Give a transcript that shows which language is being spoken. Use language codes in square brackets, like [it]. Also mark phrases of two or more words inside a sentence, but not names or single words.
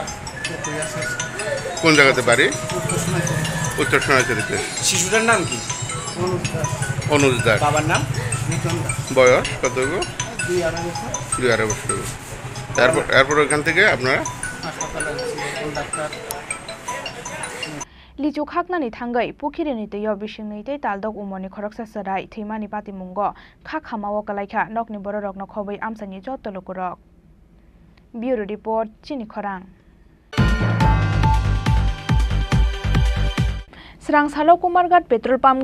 [bn] কোন জায়গাতে বাড়ি উত্তর সোনাইছড়িতে শিশুটার নাম কি অনুজ দাস বাবার নাম নিতন দাস বয়স কত 2-2.5 বছর এরপর ওখান থেকে আপনারা হাসপাতালে ডাক্তার [trp] Lichu khaknani thangai pukhiri tuyo bisingni tei taldok umoni khoroksa sarai thimani pati mungo khak hamawo kalaikha nokni bororok no khobai amsani joto lokurok [en] Bureau Report [trp] Chini Khorang Srangsalo Kumargat [en] petrol pump